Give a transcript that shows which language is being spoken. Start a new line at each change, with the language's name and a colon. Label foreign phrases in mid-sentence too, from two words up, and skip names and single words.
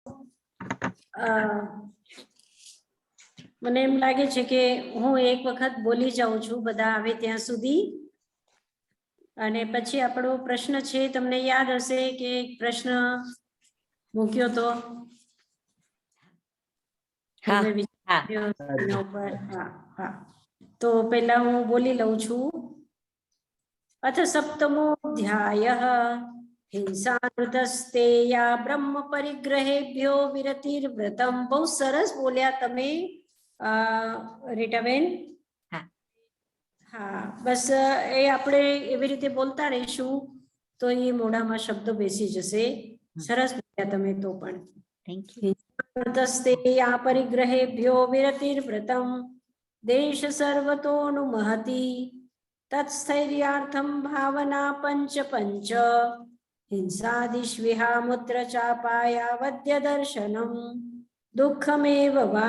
Gujarati: મને એમ લાગે છે કે હું એક વખત બોલી જાઉં છું બધા આવે ત્યાં સુધી, અને પછી આપણો પ્રશ્ન છે, તમને યાદ હશે કે એક પ્રશ્ન મૂક્યો તો તો પહેલા હું બોલી લઉં છું.
Sanskrit: अथ सप्तमोऽध्यायः हिंसामृतस्तेया ब्रह्म परिग्रहेभ्यो विरतिर्व्रतम.
Gujarati: બહુ સરસ બોલ્યા તમે રીટાબેન. હા, બસ એ આપણે એવી રીતે બોલતા રહીશું તો એ મોઢામાં શબ્દો બેસી જશે. સરસ બોલ્યા તમે તો પણ.
English: thank you.
Sanskrit: हिंसामृतस्तेया परिग्रहेभ्यो विरतिर्व्रतम देश सर्वतोऽनुमहति तत्स्थैर्यार्थं भावना पंच पंच हिंसादिष्विहामुत्र चापायावद्य दर्शनम दुःखमेव वा